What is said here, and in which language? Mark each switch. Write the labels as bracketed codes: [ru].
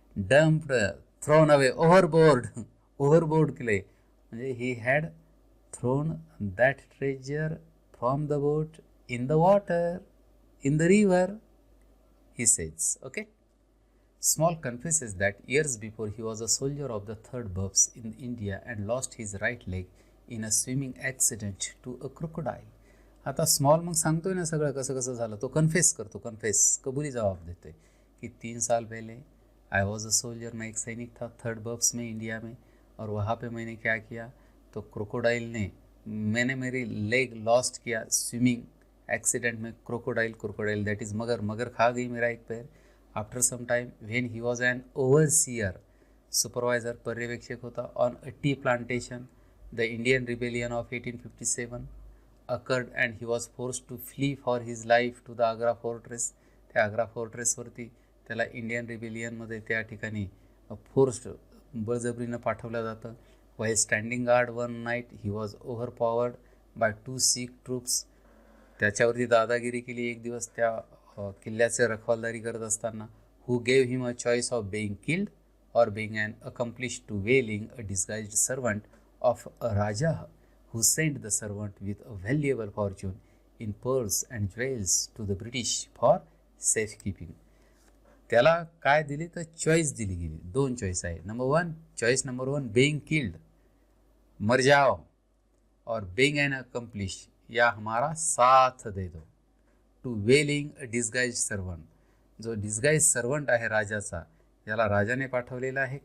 [en] Dumped, thrown away, overboard. overboard [mr] केले म्हणजे [en] he had thrown that treasure from the boat in the water, in the river, he says. Okay. Small confesses that years before he was a soldier of the 3rd Buffs in India and lost his right leg in a swimming accident to a crocodile. [mr] आता small मग सांगतोय ना सगळं कसं कसं झालं. तो confess करतो, कबूली जवाब देतोय [hi] कि 3 साल पहले [en] I was a soldier, [hi] मैं एक सैनिक था 3rd बफ्स में इंडिया में, और वहाँ पे मैंने क्या किया, तो मैंने मेरी लेग लॉस्ट किया स्विमिंग एक्सीडेंट में. क्रोकोडाइल दैट इज़ मगर खा गई मेरा एक पैर. [en] after some time when he was an overseer, supervisor, [mr] पर्यवेक्षक होता, [en] On a tea plantation. The Indian rebellion of 1857 occurred and he was forced to flee for his life to the Agra fortress. [mr] त्या आग्रा फोर्ट्रेसवरती त्याला Indian रिबेलियनमध्ये त्या ठिकाणी forced, बळजबरीनं पाठवलं जातं. [en] while standing guard one night he was overpowered by 2 Sikh troops. [mr] त्याच्यावरती दादागिरी केली एक दिवस त्या किल्ल्याचे रखवालदारी करत असताना. [en] who gave him a choice of being killed or being an accomplice to whaling, a disguised servant of a Raja who sent the servant with a valuable fortune in pearls and jewels to the British for safekeeping. [mr] त्याला काय दिली तर choice दिली गेली. 2 choice आहे. [en] choice number 1 being killed, [hi] मर जाओ, और [en] being an accomplice, [hi] या हमारा साथ दे दो. [en] to whaling a disguised servant, [mr] जो डिस्गाइज सर्वंट आहे राजाचा, याला राजाने पाठवलेला आहे.